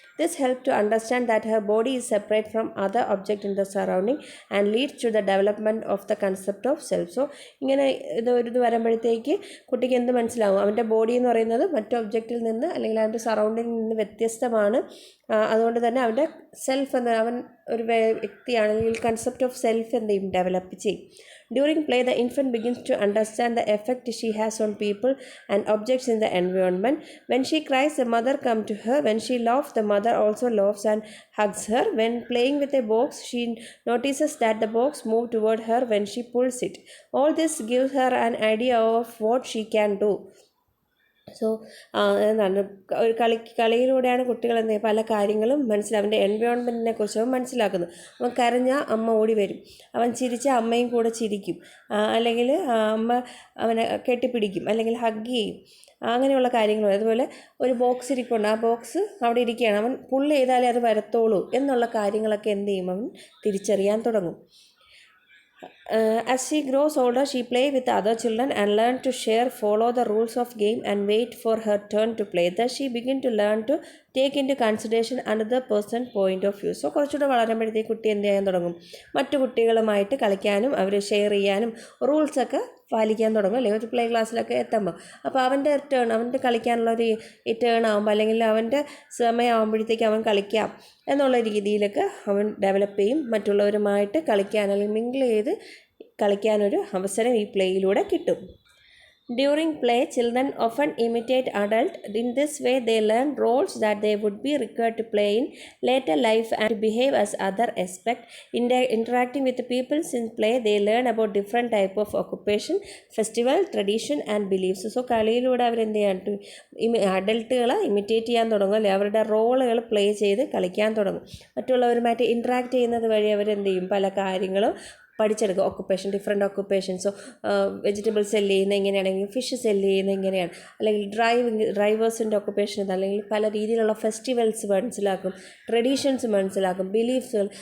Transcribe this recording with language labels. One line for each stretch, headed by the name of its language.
English: This help to understand that her body is separate from other object in the surrounding and leads to the development of the concept of self.
Malayalam: So ഇങ്ങനെ ഇത് വരുമ്പോഴത്തേക്ക് കുട്ടിക്ക് എന്ത് മനസ്സിലാവും, അവൻ്റെ body എന്ന് പറയുന്നത് മറ്റു ഒബ്ജക്റ്റിൽ നിന്ന് അല്ലെങ്കിൽ അവൻ്റെ സറൗണ്ടിങ്ങിൽ നിന്ന് വ്യത്യസ്തമാണ്. അതുകൊണ്ട് തന്നെ അവൻ്റെ സെൽഫ് എന്ന അവൻ ഒരു വ്യക്തിയാണെങ്കിൽ കൺസെപ്റ്റ് ഓഫ് സെൽഫ് എന്ത് ചെയ്യും, ഡെവലപ്പ് ചെയ്യും.
English: During play, the infant begins to understand the effect she has on people and objects in the environment. When she cries, the mother comes to her. When she laughs, the mother also laughs and hugs her. When playing with a box, she notices that the box moves toward her when she pulls it. All this gives her an idea of what she can do.
Malayalam: So എന്താണ് ഒരു കളിയിലൂടെയാണ് കുട്ടികൾ എന്ത് പല കാര്യങ്ങളും അവൻ്റെ എൻവയോൺമെൻറ്റിനെ കുറിച്ച് അവൻ മനസ്സിലാക്കുന്നത്. അവൻ കരഞ്ഞാൽ അമ്മ ഓടി വരും, അവൻ ചിരിച്ചാൽ അമ്മയും കൂടെ ചിരിക്കും, അല്ലെങ്കിൽ അമ്മ അവനെ കെട്ടിപ്പിടിക്കും അല്ലെങ്കിൽ ഹഗ് ചെയ്യും, അങ്ങനെയുള്ള കാര്യങ്ങൾ. അതുപോലെ ഒരു ബോക്സ് ഇരിപ്പുണ്ട്, ആ ബോക്സ് അവിടെ ഇരിക്കുകയാണ്, അവൻ പുള്ള് ചെയ്താലേ അത് വരത്തോളൂ എന്നുള്ള കാര്യങ്ങളൊക്കെ എന്ത് ചെയ്യും, അവൻ തിരിച്ചറിയാൻ തുടങ്ങും.
English: As she grows older, she plays with other children and learns to share, follow the rules of game and wait for her turn to play. Thus, she begins to learn to take into consideration another person's point of view.
Malayalam: So, കുറച്ചുകൂടെ വളരുമ്പോഴത്തേക്ക് കുട്ടി എന്ത് ചെയ്യാൻ തുടങ്ങും, മറ്റു കുട്ടികളുമായിട്ട് കളിക്കാനും അവരെ share ചെയ്യാനും റൂൾസൊക്കെ പാലിക്കാൻ തുടങ്ങും, അല്ലെങ്കിൽ ഒരു പ്ലേ ക്ലാസ്സിലൊക്കെ എത്തുമ്പോൾ. അപ്പോൾ അവൻ്റെ കളിക്കാനുള്ളൊരു ടേൺ ആകുമ്പോൾ അല്ലെങ്കിൽ അവൻ്റെ സമയമാകുമ്പോഴത്തേക്ക് അവൻ കളിക്കാം എന്നുള്ള രീതിയിലൊക്കെ അവൻ ഡെവലപ്പ് ചെയ്യും. മറ്റുള്ളവരുമായിട്ട് കളിക്കാൻ അല്ലെങ്കിൽ മിങ്കിൾ ചെയ്ത് കളിക്കാനൊരു അവസരം ഈ പ്ലേയിലൂടെ കിട്ടും.
English: During play, children often imitate adults. In this way, they learn roles that they would be required to play in later life and to behave as others expect. Interacting with the people in play, they learn about different type of occupation, festival, tradition and beliefs.
Malayalam: So, കളിയിലൂടെ അവരെന്ത് ചെയ്യാൻ അഡൽട്ടുകളെ imitate ചെയ്യാൻ തുടങ്ങും, അല്ലെ അവരുടെ റോളുകൾ play ചെയ്ത് കളിക്കാൻ തുടങ്ങും. മറ്റുള്ളവരുമായിട്ട് ഇൻട്രാക്ട് ചെയ്യുന്നത് വഴി അവരെന്ത് ചെയ്യും, പല കാര്യങ്ങളും പഠിച്ചെടുക്കുക. ഡിഫറെൻറ്റ് ഓക്കുപ്പേഷൻസോ, വെജിറ്റബിൾ സെല്ല് ചെയ്യുന്ന എങ്ങനെയാണെങ്കിൽ ഫിഷ് സെല്ല് ചെയ്യുന്ന എങ്ങനെയാണ്, അല്ലെങ്കിൽ ഡ്രൈവേഴ്സിൻ്റെ ഓക്കുപ്പേഷൻ ഇത്, അല്ലെങ്കിൽ പല രീതിയിലുള്ള ഫെസ്റ്റിവൽസ് മനസ്സിലാക്കും, ട്രഡീഷൻസ് മനസ്സിലാക്കും, ബിലീഫ്സുകൾ.